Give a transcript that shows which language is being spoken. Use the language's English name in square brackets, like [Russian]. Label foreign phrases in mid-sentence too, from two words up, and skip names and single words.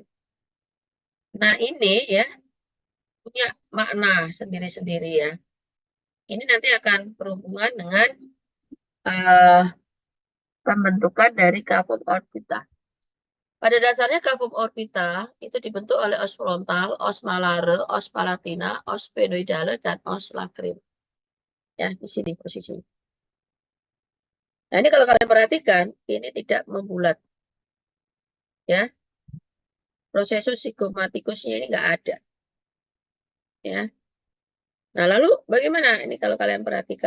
[Indonesian] Nah ini ya punya makna sendiri-sendiri ya. Ini nanti akan berhubungan dengan uh, pembentukan dari [Latin] cavum orbita. [Indonesian] Pada dasarnya [Latin] cavum orbita [Indonesian] itu dibentuk oleh [Latin] os frontal, os malare, os palatina, os sphenoidale, [Indonesian] dan [Latin] os lacrim. [Indonesian] Ya, di sini posisi. Nah, ini kalau kalian perhatikan, ini tidak membulat. Ya, prosesus sigmomaticusnya ini nggak ada. Ya. Nah, lalu bagaimana ini kalau kalian perhatikan?